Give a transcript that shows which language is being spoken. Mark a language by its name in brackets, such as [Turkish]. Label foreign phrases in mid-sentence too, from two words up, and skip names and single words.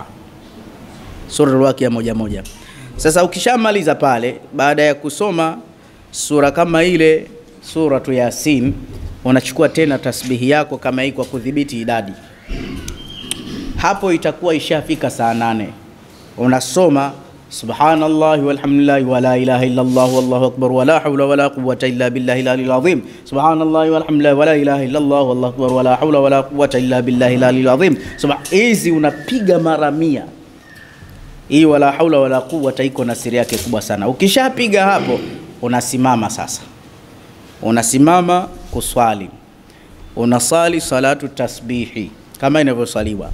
[Swahili] Suratul Waqi'a moja. Sasa ukishamaliza pale, baada ya kusoma sura kama ile suratu Yasin, unachukua tena tasbihi yako kama hii kwa kudhibiti idadi. Hapo itakuwa ishafika saa 8. Unasoma [Arabic] سبحان الله والحمد لله ولا إله إلا الله والله أكبر ولا حول ولا قوة إلا بالله العلي العظيم. سبحان الله والحمد لله ولا إله إلا الله والله أكبر ولا حول ولا قوة إلا بالله العلي العظيم. [Swahili] Hizi unapiga mara 100. Hii [Arabic] ولا حول ولا قوة [Swahili] iko na siri yake kubwa sana. Ukishapiga hapo unasimama sasa. Unasimama kuswali. Unasali salatu tasbihi kama inavyosaliwa.